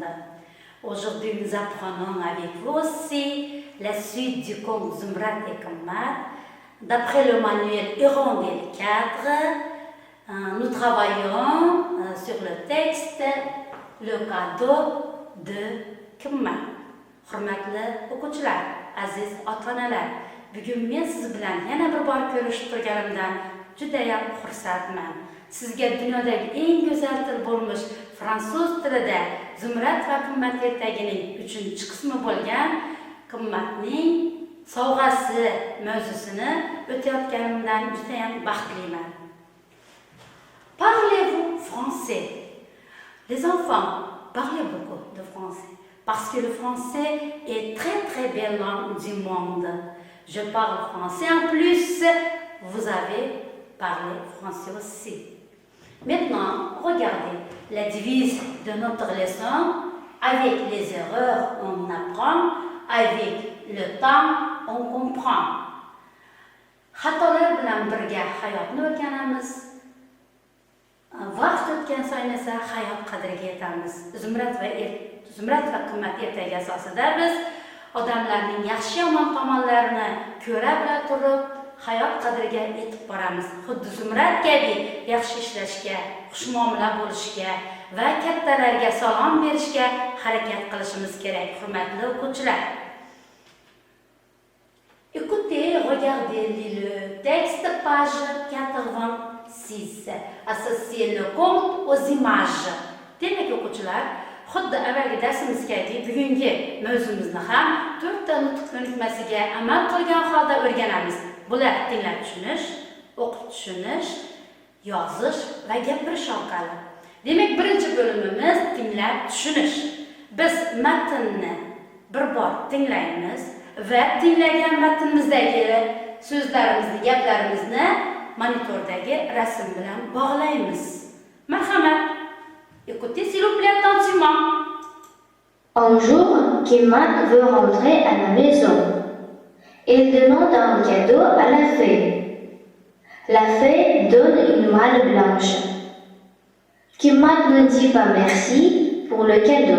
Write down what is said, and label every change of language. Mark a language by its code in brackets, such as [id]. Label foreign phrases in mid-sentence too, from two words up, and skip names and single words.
[fr] Aujourd'hui, nous apprenons avec vous aussi la suite du conte Zumrat et Kammat. D'après le manuel Hirondelle 4, nous travaillons sur le texte Le cadeau de Kammat. [uz] Hurmatli o'quvchilar, aziz ota-onalar, bugun men siz bilan yana bir bor ko'rishib turganimdan juda ham xursandman. Sizga dunyodagi eng go'zal til bo'lmish fransuz tilida Zumrat va Qimmat ertagining 3-chi qismi bo'lgan Qimmatning sovg'asi mavzusini o'tayotganimdan juda ham baxtliman. [fr] Parlez-vous français? Les enfants, parlez beaucoup de français. Parce que le français est très belle langue du monde. Je parle français en plus, vous avez parlé français aussi. Maintenant, regardez la devise de notre leçon. Avec les erreurs, on apprend. Avec le temps, on comprend. [uz] Xatolar bilan birga hayotni o'rganamiz. Vaqt o'tgan sayin esa hayot qadriga yetamiz. Zumrat va Qimmat ertagi asosida biz odamlarning yaxshi-yomon tomonlarini ko'ra bila turib, hayot qadriga yetib boramiz. Xuddi Zumrat kabi yaxshi ishlashga, xushmuomala bo'lishga va kattalarga salom berishga harakat qilishimiz kerak, hurmatli o'quvchilar. [fr] Écoutez, regardez le texte, page 86. Associez le conte aux images. [uz] Demak o'quvchilar, xuddi avvalgi darsimizga bugungi mavzumizni ham 4 ta nutq ko'nikmasiga amal qilgan holda o'rganamiz. Bular tinglab tushunish, o'qib tushunish, yozish va gapirish orqali. Demak, birinchi bo'limimiz tinglab tushunish. Biz matnni bir bor tinglaymiz va tinglagan matnimizdagi so'zlarimizni, gaplarimizni monitordagi rasm bilan bog'laymiz. Marhamat. [fr] Écoutez s'il vous plaît attentivement. Un jour, Qimmat veut rentrer à la maison. Il demande un cadeau à la fée. La fée donne une malle blanche. Qimmat ne dit pas merci pour le cadeau.